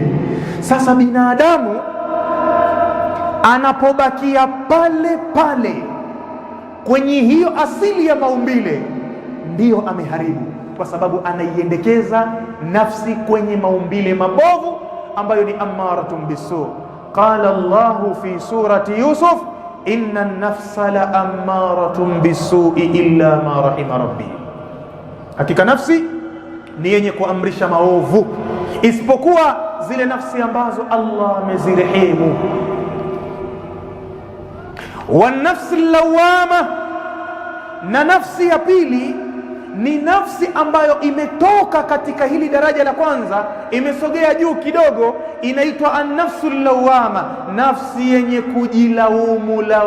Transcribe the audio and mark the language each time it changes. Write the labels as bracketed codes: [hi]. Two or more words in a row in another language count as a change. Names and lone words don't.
[sw] Sasa binadamu anapobakia pale pale kwenye hiyo asili ya maumbile, ndiyo ameharibu, kwa sababu anaiendekeza nafsi kwenye maumbile mabovu ambayo ni [ar] أمارة بالسوء. قال الله في سورة يوسف إن النفس لأمارة بالسوء إلا ما رحم ربي, [sw] hakika nafsi ni yenye kuamrisha maovu isipokuwa zile nafsi ambazo Allah amezirehemu. [ar] والنفس اللوامة, [sw] na nafsi ya pili ni nafsi ambayo imetoka katika hili daraja la kwanza, imesogea juu kidogo, inaitwa [ar] النفس اللوامة, [sw] nafsi yenye kujilaumu.